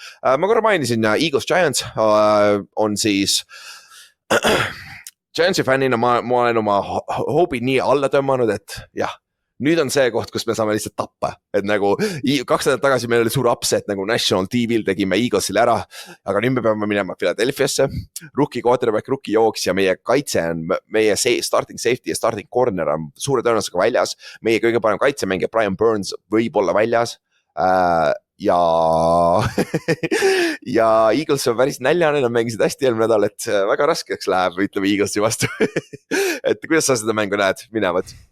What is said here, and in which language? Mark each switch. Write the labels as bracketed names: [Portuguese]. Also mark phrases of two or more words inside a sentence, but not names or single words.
[Estonian] Ma korra mainisin, Eagles Giants on siis Giantsi fännina ma olen oma hoobi nii alla tõmmanud, et jah, nüüd on see koht, kus me saame lihtsalt tappa, et nagu 2 nädalat tagasi meil oli suur upset, nagu National TV-l tegime Eaglesile ära, aga nüüd me peame minema Philadelphiasse, [English] rookie quarterback, [Estonian] rookie jooks ja meie kaitse on, meie [English] starting safety [Estonian] ja [English] starting corner [Estonian] on suure tõenäosusega väljas, meie kõige parem kaitsemängija Brian Burns võib olla väljas ja Eagles on päris näljane, nad mängisid hästi eelmine nädal, et väga raskeks läheb, ütleme Eaglesi vastu. Et kuidas sa seda mängu näed minevat?